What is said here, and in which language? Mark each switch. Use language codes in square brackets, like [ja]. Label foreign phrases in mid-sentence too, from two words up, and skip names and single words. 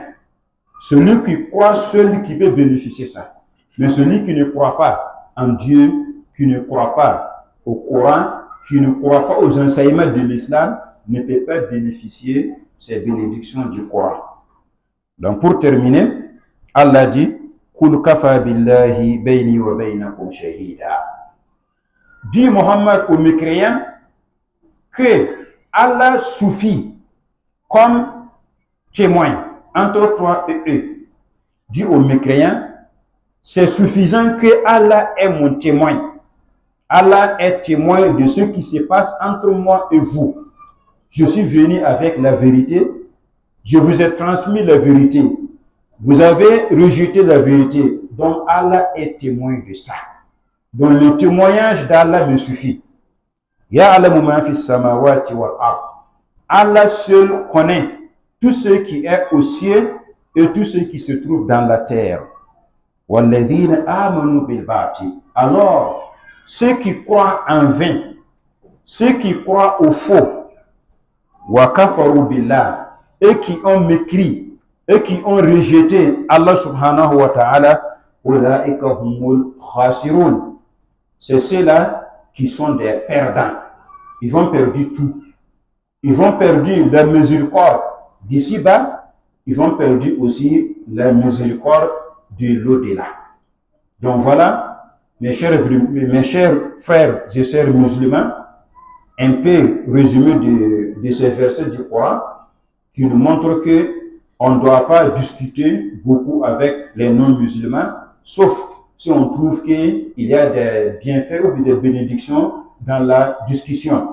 [fr] Celui qui croit, celui qui peut bénéficier de ça. Mais celui qui ne croit pas en Dieu, qui ne croit pas au Coran, qui ne croit pas aux enseignements de l'islam, ne peut pas bénéficier ces bénédictions du Coran. Donc pour terminer, Allah dit [ar] قل كفى بالله بيني وبينكم شهيدا. [fr] Dit Muhammad aux mécréants que Allah suffit comme témoin entre toi et eux. Dis aux mécréants, c'est suffisant que Allah est mon témoin. Allah est témoin de ce qui se passe entre moi et vous. Je suis venu avec la vérité. Je vous ai transmis la vérité. Vous avez rejeté la vérité. Donc Allah est témoin de ça. Donc le témoignage d'Allah me suffit. [ar] يعلم ما في السماوات والأرض. [fr] Allah seul connaît tout ce qui est au ciel et tout ce qui se trouve dans la terre. [ar] والذين آمنوا بالباطل. [fr] Alors, ceux qui croient en vain, ceux qui croient au faux, [ar] وكفروا بالله, [fr] et qui ont mécrit, et qui ont rejeté Allah [ar] سبحانه وتعالى, أولئك هم الخاسرون. [fr] C'est ceux-là qui sont des perdants. Ils vont perdre tout. Ils vont perdre la miséricorde d'ici-bas. Ils vont perdre aussi la miséricorde de l'au-delà. Donc voilà, mes chers frères et sœurs musulmans, un peu résumé de ces versets du Coran qui nous montrent que on ne doit pas discuter beaucoup avec les non-musulmans, sauf si on trouve qu'il y a des bienfaits ou des bénédictions dans la discussion.